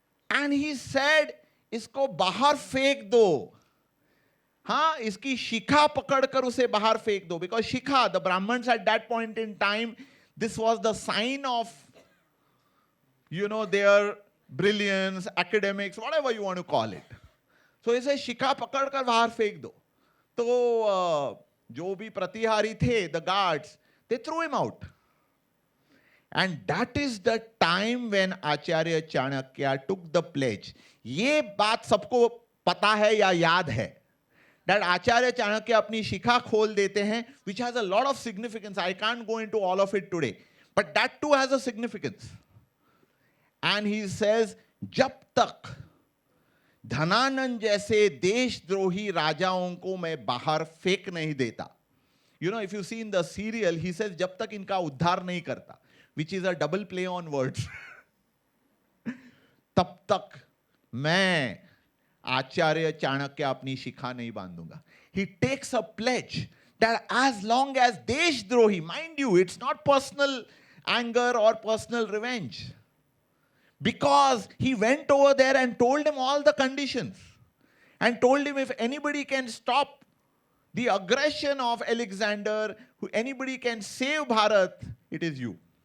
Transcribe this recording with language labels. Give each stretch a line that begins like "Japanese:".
English: And he said,
Hindi: इसको बाहर फेंक दो. हाँ, इसकी शिखा पकड़कर उसे बाहर फेंक दो.
English: Because Shikha, the Brahmins at that point in time, this was the sign of, their brilliance, academics, whatever you want to call it. So he says,
Hindi: शिखा पकड़कर बाहर फेंक दो. तो जो भी प्रतिहारी थे,
English: the guards, they threw him out. And that is the time when Acharya Chanakya took the pledge.
Hindi: ये बात सबको पता है या याद है?
English: That Acharya Chanakya
Hindi: अपनी शिखा खोल देते हैं,
English: which has a lot of significance. I can't go into all of it today. But that too has a significance. And he says,
Hindi: जब तक धनानंद जैसे देशद्रोही राजाओं को मैं बाहर फेंक नहीं देता.
English: You know, if you see in the serial, he says,
Hindi: जब तक इनका उद्धार नहीं करता,
English: which is a double play on words.
Hindi: तब तक मैं आचार्य चाणक्य अपनी शिखा नहीं बांधूंगा.
English: He takes a pledge that as long as देशद्रोही, mind you, it's not personal anger or personal revenge. Because he went over there and told him all the conditions. And told him if anybody can stop the aggression of Alexander, anybody can save Bharat, it is you.